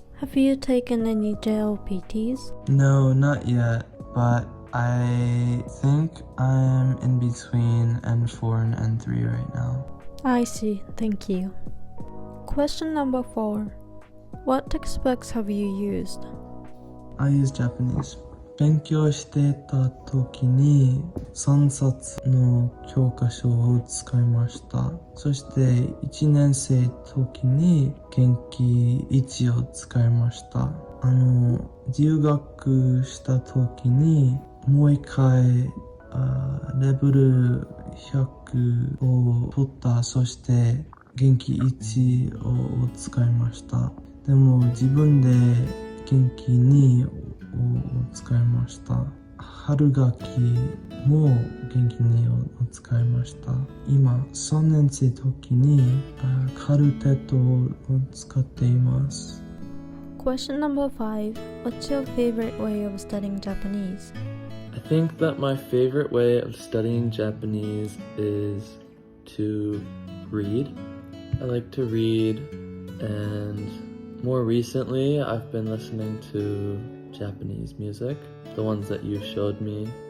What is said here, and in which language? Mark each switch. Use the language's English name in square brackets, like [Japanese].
[English] Have you taken any JLPTs? No, not yet, but I think I'm in between N4 and N3 right now. I see, thank you. Question number 4. What textbooks have you used? I use Japanese. [Japanese] 勉強してた時に3冊の教科書を使いました。そして1年生の時に元気1を使いました。留学した時にもう一回レベル100を取った。そして元気1を使いました。でも自分で元気2を使いました。春学期も元気2を使いました。今3年生の時にカルテットを使っています。 [English] Question number 5. What's your favorite way of studying Japanese? I think that my favorite way of studying Japanese is to read. I like to read, and more recently I've been listening to Japanese music, the ones that you showed me.